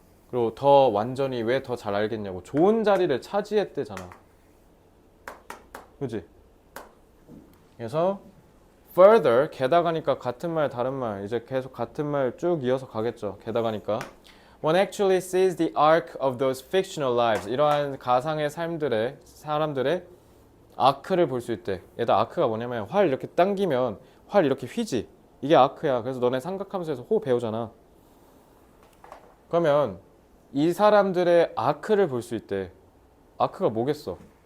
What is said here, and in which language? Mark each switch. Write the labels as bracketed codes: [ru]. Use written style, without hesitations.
[ko] 그리고 더 완전히 왜 더 잘 알겠냐고. 좋은 자리를 차지했대잖아. 그지? 그래서 further 게다가니까 같은 말 다른 말 이제 계속 같은 말 쭉 이어서 가겠죠. 게다가니까 [en] one actually sees the arc of those fictional lives. [ko] 이러한 가상의 삶들의 사람들의 아크를 볼 수 있대. 얘다 아크가 뭐냐면 활 이렇게 당기면 활 이렇게 휘지. 이게 아크야. 그래서 너네 삼각함수에서 호 배우잖아. 그러면 이 사람들의 아크를 볼 수 있대. 아크가 뭐겠어?